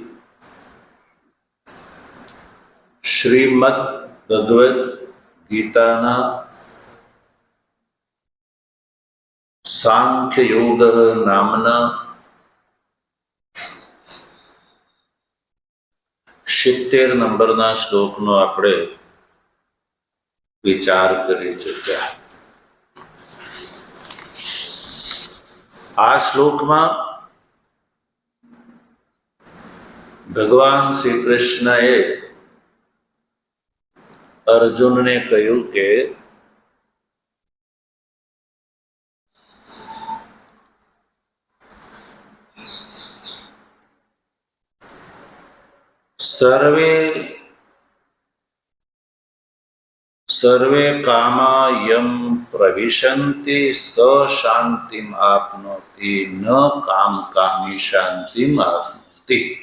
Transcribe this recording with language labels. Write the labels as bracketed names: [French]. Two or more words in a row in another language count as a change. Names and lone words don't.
[Gujarati] શ્રીમદ્ ભગવદ ગીતાના સાંખ્ય યોગ નામના 70 નંબરના શ્લોકનો આપણે વિચાર કરી ચૂક્યા. આ શ્લોકમાં ભગવાન શ્રી કૃષ્ણએ અર્જુનને કહ્યું કે [Sanskrit] सर्वे कामा यम प्रविशन्ति स शांतिम आपनोति न काम कामी शांतिम आपनोति।